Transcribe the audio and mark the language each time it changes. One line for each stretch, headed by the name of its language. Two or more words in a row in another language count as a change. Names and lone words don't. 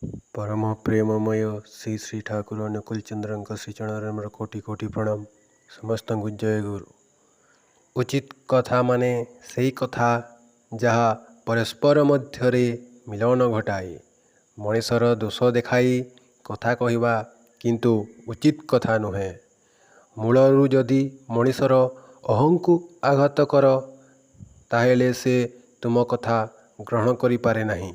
Odia: ପରମ ପ୍ରେମମୟ ଶ୍ରୀ ଶ୍ରୀ ଠାକୁର ଅନୁକୂଳ ଚନ୍ଦ୍ର ଶ୍ରୀଚରଣ କୋଟି କୋଟି ପ୍ରଣାମ। ସମସ୍ତ ଜୟ ଗୁରୁ। ଉଚିତ କଥା ମାନେ ସେହି କଥା ଯାହା ପରସ୍ପର ମଧ୍ୟରେ ମିଳନ ଘଟାଏ। ମଣିଷର ଦୋଷ ଦେଖାଇ କଥା କହିବା କିନ୍ତୁ ଉଚିତ କଥା ନୁହେଁ। ମୂଳରୁ ଯଦି ମଣିଷର ଅହଂକୁ ଆଘାତ କର ତାହେଲେ ସେ ତୁମ କଥା ଗ୍ରହଣ କରି ପାରେ ନାହିଁ।